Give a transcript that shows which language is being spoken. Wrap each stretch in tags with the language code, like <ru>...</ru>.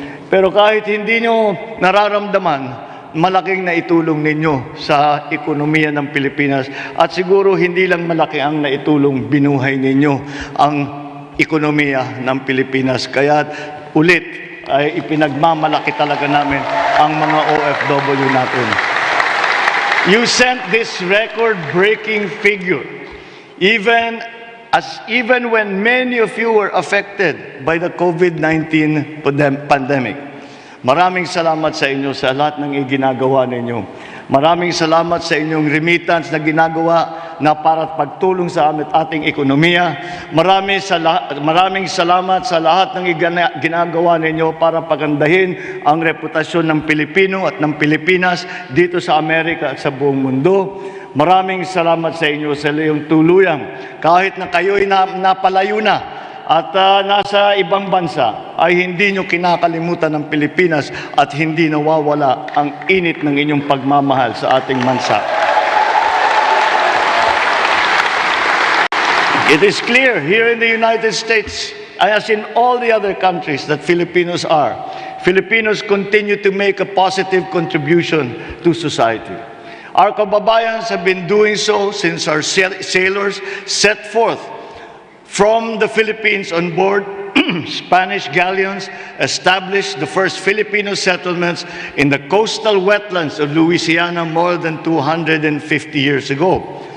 <tl>Pero kahit hindi nyo nararamdaman, malaking naitulong ninyo sa ekonomiya ng Pilipinas, at siguro hindi lang malaki ang naitulong, binuhay ninyo ang ekonomiya ng Pilipinas. Kaya ulit, ay ipinagmamalaki talaga namin ang mga OFW natin.</tl> <en>You sent this record-breaking figure, even when many of you were affected by the COVID-19 pandemic.</en> <tl>Maraming salamat sa inyo sa lahat ng iginagawa ninyo. Maraming salamat sa inyong remittance na ginagawa na para pagtulong sa ating ekonomiya. Maraming salamat sa lahat ng ginagawa ninyo para pagandahin ang reputasyon ng Pilipino at ng Pilipinas dito sa Amerika at sa buong mundo. Maraming salamat sa inyo sa iyong tuluyan. Kahit na kayo'y napalayo na at nasa ibang bansa, ay hindi nyo kinakalimutan ng Pilipinas at hindi nawawala ang init ng inyong pagmamahal sa ating bansa.</tl> <en>It is clear here in the United States, as in all the other countries that Filipinos continue to make a positive contribution to society. Our kababayans have been doing so since our sailors set forth from the Philippines on board Spanish galleons, established the first Filipino settlements in the coastal wetlands of Louisiana more than 250 years ago.</en>